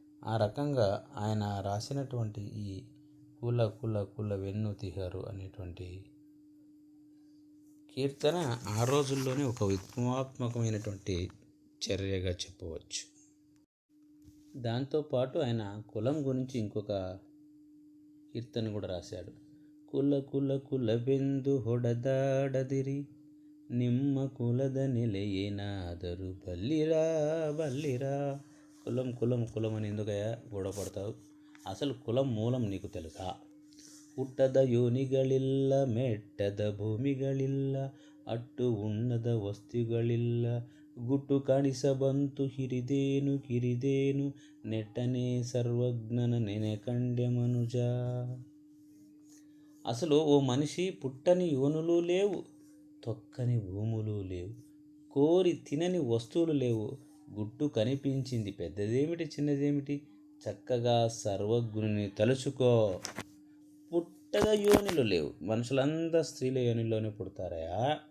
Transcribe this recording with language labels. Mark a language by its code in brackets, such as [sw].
[te] ఆ రకంగా ఆయన రాసినటువంటి ఈ కుల కుల కుల వెన్ను తిహరు అనేటువంటి కీర్తన ఆ రోజుల్లోనే ఒక విప్లవాత్మకమైనటువంటి చర్యగా చెప్పవచ్చు. దాంతోపాటు ఆయన కులం గురించి ఇంకొక కీర్తన కూడా రాశాడు. కుల కుల [kn] కులವೆಂದು ಹೊಡೆದಾಡದಿರಿ, ನಿಮ್ಮ ಕುಲದ ನೆಲೆಯೇನಾದರೂ ಬಲ್ಲಿರಾ ಬಲ್ಲಿరా. [te] కులం కులం కులం అని ఎందుకయ్యా గొడవ పడతావు? అసలు కులం మూలం నీకు తెలుసా? [kn] ಹುಟ್ಟದ ಯೋನಿಗಳಿಲ್ಲ, ಮೆಟ್ಟದ ಭೂಮಿಗಳಿಲ್ಲ, ಅಟ್ಟು ಉಣ್ಣದ ವಸ್ತುಗಳಿಲ್ಲ, ಗುಟ್ಟು ಕಾಣಿಸಬಂತು ಹಿರಿದೇನು ಕಿರಿದೇನು, ನೆಟ್ಟನೆ ಸರ್ವಜ್ಞನ ನೆನೆ ಕಂಡೆ ಮನುಜ. [te] అసలు ఓ మనిషి పుట్టని యోనులు లేవు, తొక్కని భూములు లేవు, కోరి తినని వస్తువులు లేవు, గుట్టు కనిపించింది పెద్దదేమిటి చిన్నదేమిటి, చక్కగా సర్వజ్ఞుని తలుచుకో. పుట్టగా యోనిలు లేవు, మనుషులంతా స్త్రీల యోనిలోనే పుడతారయా.